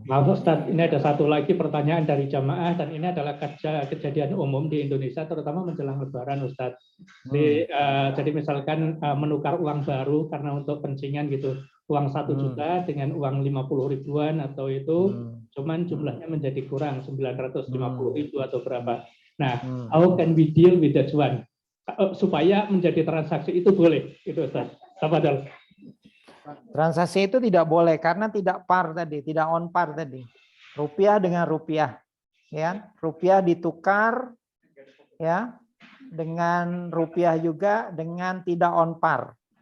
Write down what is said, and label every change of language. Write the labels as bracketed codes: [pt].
[id] Maaf Ustaz, ini ada satu lagi pertanyaan dari jamaah dan ini adalah kejadian umum di Indonesia terutama menjelang Lebaran Ustaz. Jadi misalkan menukar uang baru karena untuk pencingan gitu, uang 1 juta dengan uang 50 ribuan atau itu cuman jumlahnya menjadi kurang 950 ribu atau berapa. [en] Nah, how can we deal with that one? [id] Supaya menjadi transaksi itu boleh, itu Ustaz. Tafadhol. Transaksi itu tidak boleh karena tidak par tadi, tidak on par tadi. Rupiah dengan rupiah, ya. Rupiah ditukar, ya, dengan rupiah juga dengan tidak on par.